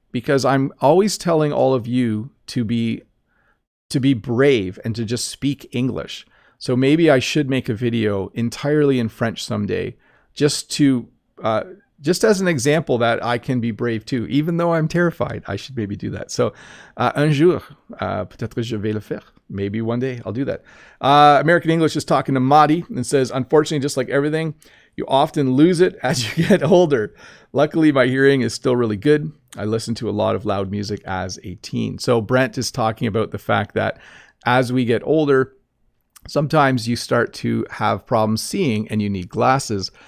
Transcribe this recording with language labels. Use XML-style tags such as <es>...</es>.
<en>Because I'm always telling all of you to be brave and to just speak English. So maybe I should make a video entirely in French someday, just as an example that I can be brave too, even though I'm terrified. I should maybe do that.</en> <fr>So un jour, peut-être je vais le faire.</fr> <en>Maybe one day I'll do that. American English is talking to Madi and says, unfortunately, just like everything, you often lose it as you get older. Luckily, my hearing is still really good. I listened to a lot of loud music as a teen. So Brent is talking about the fact that as we get older, sometimes you start to have problems seeing and you need glasses.</en>